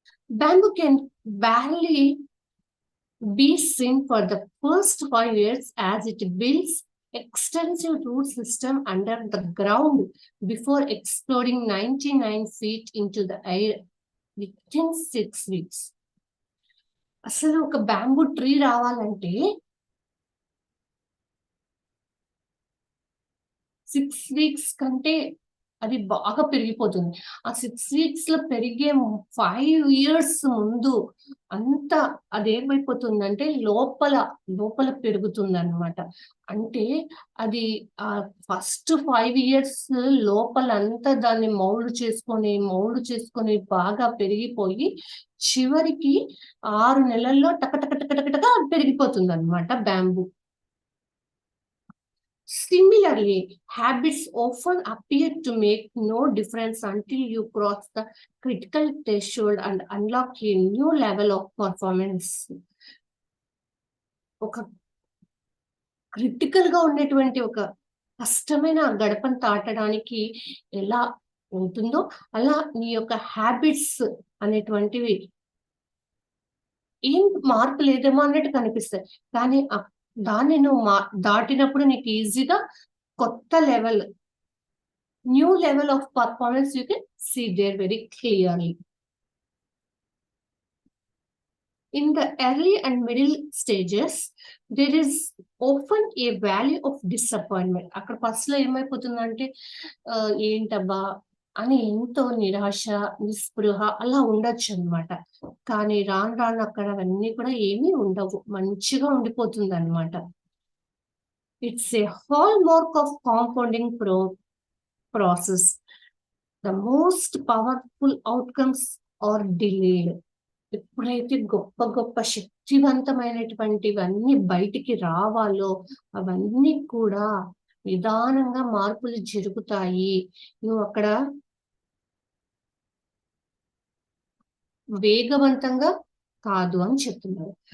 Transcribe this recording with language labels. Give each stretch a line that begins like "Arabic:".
English: Bamboo can barely be seen for the first 5 years as it builds extensive root system under the ground before exploding 99 feet into the air within 6 weeks.
Telugu: అసలు ఒక bamboo tree రావాలంటే 6 weeks కంటే అది బాగా పెరిగిపోతుంది. ఆ 6 weeks లో పెరిగే 5 years ముందు అంతా అదేమైపోతుందంటే లోపల పెరుగుతుంది అనమాట. అంటే అది ఆ ఫస్ట్ 5 years లోపలంతా దాన్ని మౌల్డ్ చేసుకొని బాగా పెరిగిపోయి చివరికి 6 నెలల్లో టకటకటకటకటగా పెరిగిపోతుంది అనమాట bamboo.
English: Similarly, habits often appear to make no difference until you cross the critical threshold and unlock a new level of performance.
Telugu: ఒక క్రిటికల్ గా ఉన్నటువంటి ఒక కష్టమైన గడపను దాటడానికి ఎలా ఉంటుందో, అలా నీ యొక్క హ్యాబిట్స్ అనేటువంటివి ఏం మార్పు లేదేమో అన్నట్టు కనిపిస్తాయి. కానీ దాన్ని నువ్వు దాటినప్పుడు నీకు ఈజీగా కొత్త level,
English: New level of performance you can see there very clearly. In the early and middle stages, there is often a valley of disappointment.
Telugu: అక్కడ ఫస్ట్ లో ఏమైపోతుందంటే ఏంటబ్బా అని ఎంతో నిరాశ, నిస్పృహ అలా ఉండొచ్చు అనమాట. కానీ రాను అక్కడ అవన్నీ కూడా ఏమీ ఉండవు, మంచిగా ఉండిపోతుంది అనమాట.
English: It's a hallmark of compounding process. The most powerful outcomes are delayed.
Telugu: ఎప్పుడైతే గొప్ప గొప్ప శక్తివంతమైనటువంటివన్నీ బయటికి రావాలో అవన్నీ కూడా నిదానంగా మార్పులు జరుగుతాయి. నువ్వు అక్కడ వేగవంతంగా కాదు అని చెప్తున్నారు.